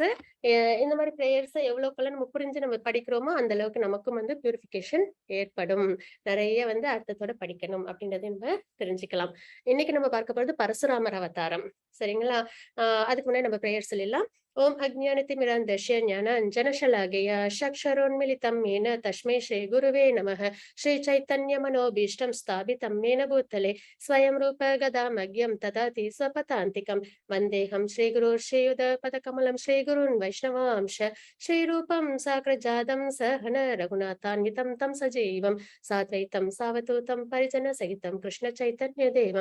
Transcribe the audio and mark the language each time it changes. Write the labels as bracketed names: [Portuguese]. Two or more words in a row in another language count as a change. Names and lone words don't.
[Tamil] இந்த மாதிரி பிரேயர்ஸ் எவ்வளவுக்குள்ள நம்ம புரிஞ்சு நம்ம படிக்கிறோமோ அந்த அளவுக்கு நமக்கும் வந்து பியூரிபிகேஷன் ஏற்படும். நிறைய வந்து அர்த்தத்தோட படிக்கணும் அப்படின்றத நம்ம தெரிஞ்சுக்கலாம். இன்னைக்கு நம்ம பார்க்க போறது பரசுராமர் அவதாரம். சரிங்களா? அதுக்கு முன்னாடி நம்ம பிரேயர் சொல்லிடலாம். [Sanskrit] ॐ अज्ञानतिमिरान्धस्य ज्ञानाञ्जनशलाकया चक्षुरुन्मीलितम् येन तस्मै श्री गुरुवे नमः. श्री चैतन्य मनोभीष्टं स्थापितं येन भूतले स्वयं रूप गदामग्यं ददाति स्वपदान्तिकं वन्देऽहं श्रीगुरुं श्रीयुतपदकमलं श्रीगुरून् वैष्णवांश श्रीरूपं साग्रजातं सहन रघुनाथान्वितं तं सजीवं साद्वैतं सावधूतं परिजनसहितं कृष्णचैतन्यदेवं